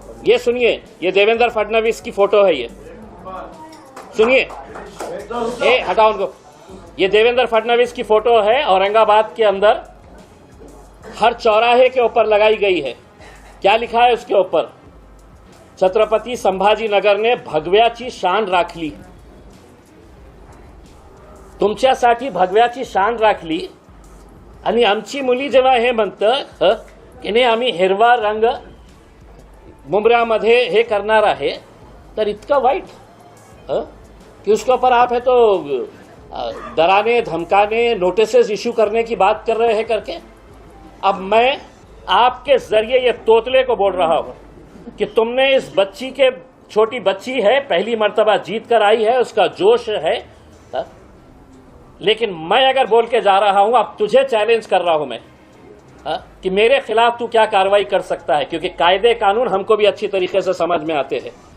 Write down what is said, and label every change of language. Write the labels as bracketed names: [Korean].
[Hindi] ये सुनिए, ये देवेंद्र फडणवीस की फोटो है, ये सुनिए, हटाओ उनको। ये देवेंद्र फडणवीस की फोटो है, औरंगाबाद के अंदर हर चौराहे के ऊपर लगाई गई है। क्या लिखा है उसके ऊपर? [Marathi] छत्रपती संभाजीनगरने भगव्याची शान राखली। तुमच्यासाठी भगव्याची शान राखली आणि आमची मुली जेव्हा हे म्हणतं की नाही आम्ही हिरवा रंग मुंबऱ्यामध्ये हे करणार आहे, तर इतकं वाईट कि [Hindi] उसके ऊपर आप है तो डराने धमकाने नोटिसेस इशू करने की बात कर रहे हैं करके। अब मैं आपके जरिए ये तोतले को बोल रहा हूं कि तुमने इस बच्ची के, छोटी बच्ची है, पहली मर्तबा जीत कर आई है, उसका जोश है, लेकिन मैं अगर बोल के जा रहा हूं, अब तुझे चैलेंज कर रहा हूं मैं कि मेरे खिलाफ तू क्या कार्रवाई कर सकता है, क्योंकि कायदे कानून हमको भी अच्छी तरीके से समझ में आते हैं।